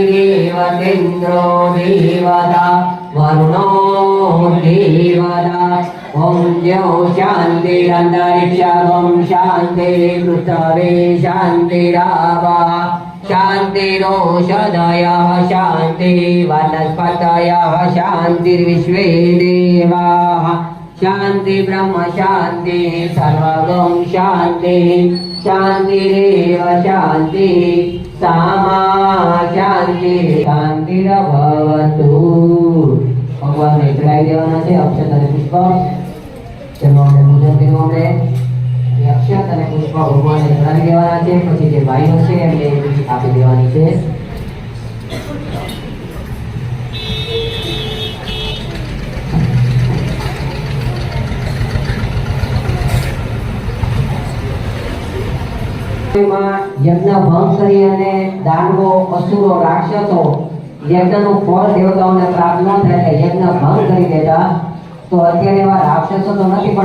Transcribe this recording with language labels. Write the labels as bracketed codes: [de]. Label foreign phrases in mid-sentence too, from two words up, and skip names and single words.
[sa] देवतेन्द्रो देवता वरुणो देवता ॐ द्यौ शान्तिरन्तरिक्षं शान्ति पृथ्वी शान्तिरापः शान्तिरोषधयः शान्ति वनस्पतयः शान्तिर्विश्वे देवाः शान्ति ब्रह्म शान्ति सर्वगं शान्ति शान्तिरेव शान्ति सामा शान्ति शान्तिरभवतु [gu] ભગવાનને ચડાવી દેવાના છે અક્ષત અને પુષ્પ તેનું આપણે પૂજન કર્યું આપણે એ અક્ષત અને પુષ્પ ભગવાનને ચડાવી દેવાના છે પછી જે ભાઈઓ છે એમને આપી દેવાની છે યજ્ઞ ભંગ કરી અને દાનવો અસુરો રાક્ષસો યજ્ઞનું ફળ દેવતાઓને પ્રાપ્ત ન થાય એટલે યજ્ઞ ભંગ કરી દેતા તો અત્યારે એવા રાક્ષસો તો નથી પણ